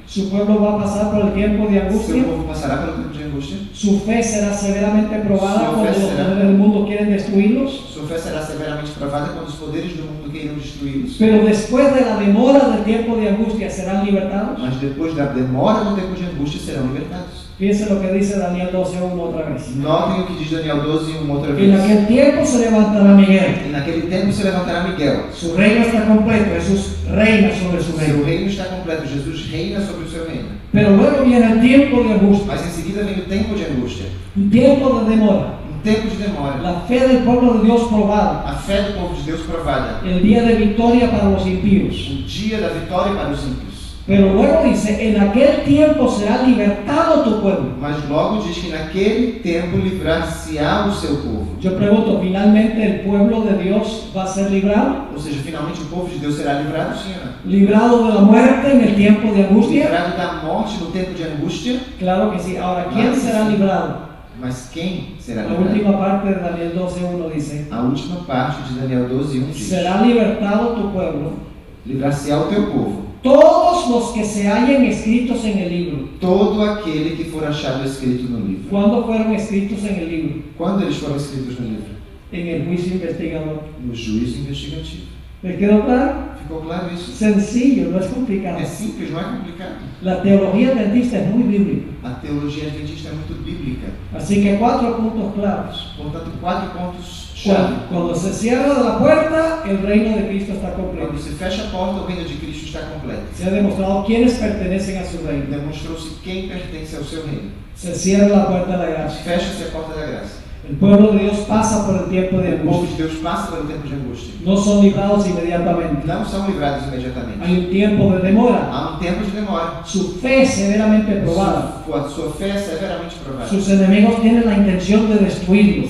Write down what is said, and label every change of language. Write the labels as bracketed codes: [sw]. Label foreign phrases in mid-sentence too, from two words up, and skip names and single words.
[es] ¿Su pueblo va a pasar por el tiempo de [pt] Seu [es] angustia? [pt] povo passará pelo tempo de angústia? [es] ¿Su fe será severamente probada Su cuando fe los será- poderes del mundo quieren destruirlos? [pt] Sua fé será severamente provada quando os poderes do mundo queiram destruí-los. [es] Pero después de la demora del tiempo de angustia, ¿serán libertados? [pt] Mas depois da demora no tempo de angústia serão libertados. [es] Piensen lo que dice Daniel 12:1 otra vez. [pt] Notem o que diz Daniel 12:1 outra [es] En [pt] vez. [es] aquel tiempo se levantará Miguel. [pt] E naquele tempo se levantará Miguel. [es] Su reino está completo, Jesús reina sobre su [pt] Seu [es] reino. [pt] reino está completo, Jesus reina sobre o seu reino. [es] Pero luego viene el tiempo de angustia, [pt] Mas em seguida vem o tempo de angústia, [es] un tiempo de demora, [pt] um tempo de demora, [es] la fe del pueblo de Dios probada, [pt] a fé do povo de Deus provada, [es] el día de victoria para los impíos. [pt] o dia da vitória para os ímpios. [es] Pero luego dice, en aquel tiempo será libertado tu pueblo. [pt] Mas logo diz que naquele tempo livrar-se-á o seu povo. [es] Yo pregunto, ¿finalmente el pueblo de Dios va a ser librado? [pt] Ou seja, finalmente o povo de Deus será livrado, sim ou não? [es] ¿Librado de la muerte en el tiempo de angustia? [pt] Livrado da morte no tempo de angústia. [es] Claro que sí. Ahora, ¿quién será librado? [pt] Mas quem será [es] La [pt] livrado? [es] última parte de Daniel 12:1 dice, [pt] A última parte de Daniel 12:1 diz: [es] será libertado tu pueblo, [pt] livrar-se-á o teu povo, [es] todos los que se hallen escritos en el libro. [pt] todo aquele que for achado escrito no livro. [es] ¿Cuándo fueron escritos en el libro? [pt] Quando eles foram escritos no livro? [es] En el juicio investigador. [pt] No juízo investigativo. [es] ¿Les quedó claro? [pt] Ficou claro isso? [es] Sencillo, no es complicado. [pt] É simples, não é complicado. [es] La teología adventista es muy bíblica. [pt] A teologia adventista é muito bíblica. [es] Así que 4 puntos claros. [pt] Portanto, 4 pontos-chave. [es] Cuando se cierra la puerta, el reino de Cristo está completo. [pt] Quando se fecha a porta, o reino de Cristo está completo. [es] Se ha demostrado quiénes pertenecen a su reino. [pt] Demonstrou-se quem pertence ao seu reino. [es] Se cierra la puerta de la gracia. [pt] Fecha-se a porta da graça. [es] El pueblo de Dios pasa por el tiempo de [pt] O povo [es] angustia. [pt] de Deus passa pelo tempo de angústia. [es] No son librados inmediatamente. [pt] Não são livrados imediatamente. [es] Hay un tiempo de demora. [pt] Há um tempo de demora. [es] Su fe es severamente probada. [pt] Sua fé é severamente provada. [es] Sus enemigos tienen la intención de destruirlos.